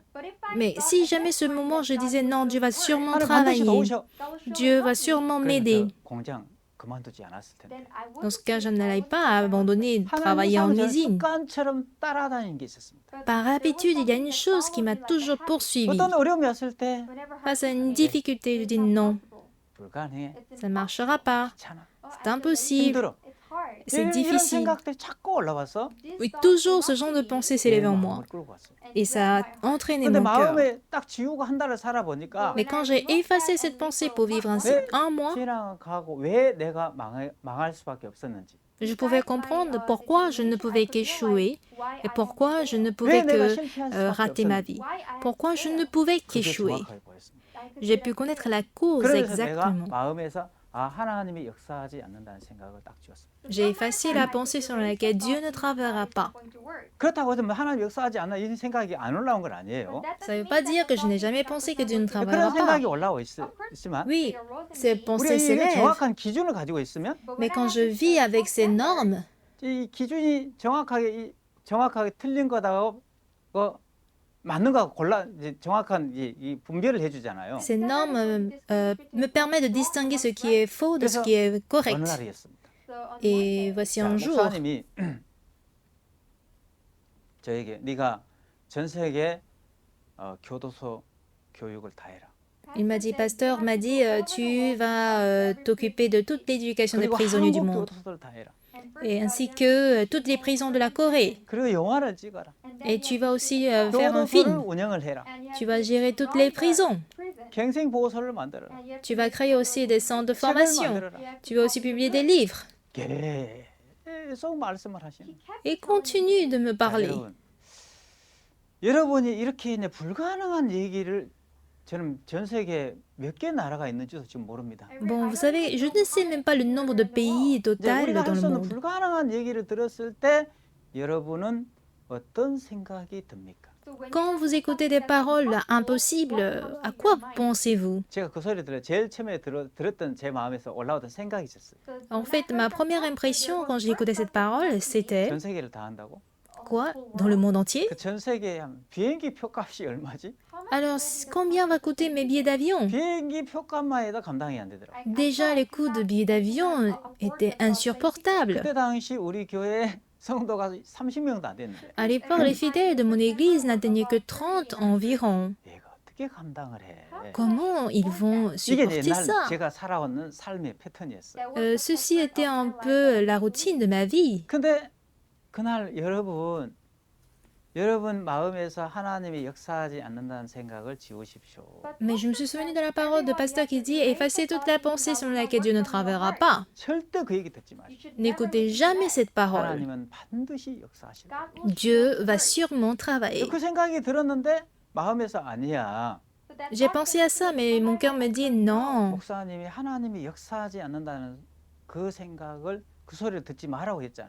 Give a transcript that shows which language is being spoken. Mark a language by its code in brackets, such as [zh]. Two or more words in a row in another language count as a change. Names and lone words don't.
[fr] Mais si jamais ce moment je disais non, Dieu va sûrement [ko] 하나님 반드시 [fr] travailler, [ko] 도우셔. [fr] Dieu va sûrement m'aider. [ko] 그래서 공장 그만두지 않았을 텐데. [fr] Dans ce cas, je n'allais pas abandonner de travailler en [ko] 하나님 [fr] usine. [ko] 습관처럼 따라다니는 게 있었습니다. [fr] Par habitude, il y a une chose qui m'a toujours poursuivi. [ko] 어떤 어려움이 왔을 때 [fr] Face à une difficulté, je dis non, [ko] 불가능해. [fr] ça ne marchera pas, [ko] 귀찮아. [fr] c'est impossible, [ko] 힘들어. [fr] c'est [ko] 이런 [fr] difficile. [ko] 생각들이 자꾸 올라와서 [fr] Oui, toujours ce genre de pensée s'élève en moi. [ko] 마음을 끌고 왔어요. [fr] Et ça a entraîné [ko] 근데 [fr] mon cœur. [ko] 마음에 딱 지우고 한 달을 살아보니까 [fr] Mais quand j'ai effacé cette pensée pour vivre ainsi un mois, [ko] 지나가고 왜 내가 망할 수밖에 없었는지. [fr] je pouvais comprendre pourquoi je ne pouvais qu'échouer et pourquoi je ne [ko] 왜 [fr] pouvais [ko] 내가 [fr] que [ko] 실패할 수밖에 [fr] rater ma [ko] 없었는지. [fr] vie. Pourquoi je ne pouvais [ko] 그게 [fr] qu'échouer. [ko] 정확하게 보였습니다. [fr] J'ai pu connaître la cause [ko] 그래서 내가 [fr] exactement. [ko] 마음에서 하나님이 역사하지 않는다는 생각을 딱 지웠습니다. [fr] J'ai effacé la pensée sur laquelle Dieu ne travaillera pas. [ko] 그렇다고 해서 하나님 역사하지 않나 이런 생각이 안 올라온 건 아니에요. [fr] Ça ne veut pas dire que je n'ai jamais pensé que Dieu ne [ko] 그런 [fr] travaillera pas. [ko] 생각이 올라오고 있지만 [fr] Oui, ces [ko] 우리가 [fr] pensées [ko] 이게 [fr] s'élèvent. [ko] 정확한 기준을 가지고 있으면 [fr] Mais quand je vis avec ces normes, [ko] 이 기준이 정확하게 틀린 거다고 맞는 거하고 이제 정확한 이 분별을 해주잖아요. [fr] ces normes me permettent de distinguer ce qui est faux de ce qui est [ko] 어느 [fr] correct. [ko] 날이었습니다. [fr] Et voici [ko] 자, [fr] un jour, [ko] 목사님이 저에게 네가 전 세계 교도소 교육을 다 해라. [fr] il m'a dit, pasteur m'a dit, tu vas t'occuper de toute l'éducation des [ko] 그리고 [fr] prisonniers du [ko] 한국 [fr] monde, [ko] 교도소를 다 해라. [fr] et ainsi que toutes les prisons de la Corée. [ko] 그리고 영화를 찍어라. [fr] Et tu vas aussi faire un [ko] 교도소를 [fr] film. [ko] 운영을 해라. [fr] Tu vas gérer toutes les prisons. [ko] 갱생 보호소를 만들어라. [fr] Tu vas créer aussi des centres de [ko] 책을 [fr] formation. [ko] 만들어라. [fr] Tu vas aussi publier des livres. [ko] 이게 계속 말씀을 하시는 거예요. [fr] Et continue de me [ko] 자, [fr] parler. [ko] 여러분이 이렇게 이제 불가능한 얘기를 저는 전 세계 몇 개 나라가 있는지도 지금 모릅니다. [fr] Bon, vous savez, je ne sais même pas le nombre de pays [ko] 이제 [fr] total [ko] 우리가 [fr] dans [ko] 할 [fr] le [ko] 수 없는 [fr] monde. [ko] 불가능한 얘기를 들었을 때 여러분은 어떤 생각이 듭니까? [fr] Quand vous écoutez des paroles impossibles, à quoi pensez-vous? [ko] 제가 그 소리 들어 제일 처음에 들었던 제 마음에서 올라오던 생각이 있었어요. [fr] En fait, ma première impression quand j'ai écouté cette parole, c'était [ko] 전 세계를 다 한다고? [fr] quoi? Dans le monde entier? [ko] 그 전 세계에 비행기 표값이 얼마지? [fr] Alors, combien va coûter mes billets d'avion? [ko] 비행기 표값만 해도 감당이 안 되더라고. [fr] Déjà, les coûts de billets d'avion étaient insupportables. [ko] 그때 당시 우리 교회 성도가 30명도 안 됐는데 [fr] À l'époque, les fidèles de mon église n'atteignaient que 30 environ. [ko] 얘가 어떻게 감당을 해? [fr] Comment ils vont [ko] 이게 [fr] supporter [ko] 옛날 [fr] ça? [ko] 제가 살아왔는 삶의 패턴이었어요. [fr] Ceci était un peu la routine de ma vie. [ko] 근데 그날 여러분 마음에서 하나님이 역사하지 않는다는 생각을 지우십시오. [fr] Mais je me suis souvenu de la parole de pasteur qui dit effacez toute la pensée selon laquelle Dieu ne travaillera pas. [ko] 절대 그 얘기 듣지 마십시오. [fr] N'écoutez jamais cette parole. [ko] 하나님은 반드시 역사하실 거예요. [fr] Dieu va sûrement travailler. [ko] 그 생각이 들었는데 마음에서 아니야. [fr] J'ai pensé à ça, mais mon cœur me dit non. [ko] 목사님이 하나님이 역사하지 않는다는 그 생각을 그 소리를 듣지 말라고 했잖아.